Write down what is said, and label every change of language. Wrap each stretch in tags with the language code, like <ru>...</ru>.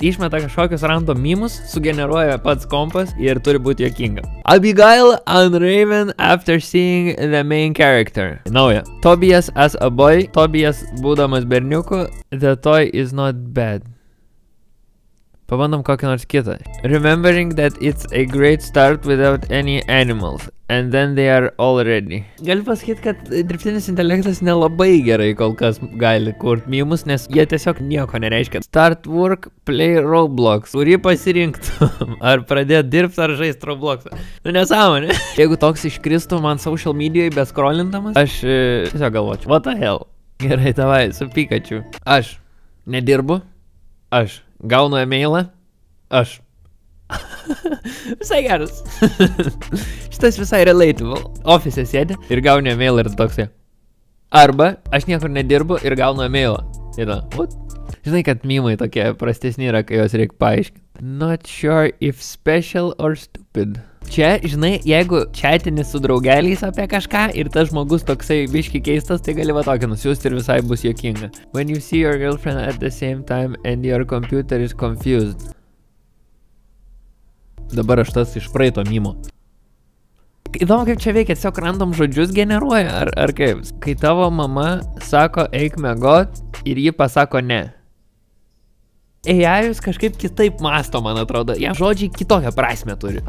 <lt>Išmeta kažkokius random memus, sugeneruoja pats kompas ir turi būti jokinga.</lt> <en>Abigail unraven after seeing the main character. Nauja. Tobias as a boy.</en> <lt>Tobias būdamas berniuku.</lt> <en>The toy is not bad.</en> <lt>Pabandom kokį nors kitą.</lt> <en>Remembering that it's a great start without any animals. And then they are all ready.</en> <lt>Galiu pasakyti, kad dirbtinis intelektas nelabai gerai kol kas gali kurt memus, nes jie tiesiog nieko nereiškia.</lt> <en>Start work, play Roblox.</en> <lt>Kurį pasirinktum? Ar pradėt dirbti, ar žaist Robloxą? Nu nesąmonė. Jeigu toks iškristų man social medijoje beskrolindamas, aš tiesiog galvočiau,</lt> <en>what the hell?</en> <lt>Gerai, tavai, su Pikachu. Aš nedirbu. Aš gaunu emailą. Aš. Visai geras. Šitas visai relatable. Office sėdi ir gauni emailą ir toksai. Arba aš niekur nedirbu ir gaunu emailą. Ir what? Žinai, kad mymai tokie prastesni yra, kai jos reikia paaiškinti.</lt> <en>Not sure if special or stupid.</en> <lt>Čia, žinai, jeigu chatini su draugeliais apie kažką ir tas žmogus toksai biški keistas, tai gali va tokį nusiųsti ir visai bus jokinga.</lt> <en>When you see your girlfriend at the same time and your computer is confused.</en> <lt>Dabar aš tas iš praeito mymo. Įdomu, kaip čia veikia, tiesiog random žodžius generuoja, ar kaip? Kai tavo mama sako eik miegot ir ji pasako ne. AI kažkaip kitaip masto, man atrodo. Jie žodžiai kitokią prasmę turi.</lt>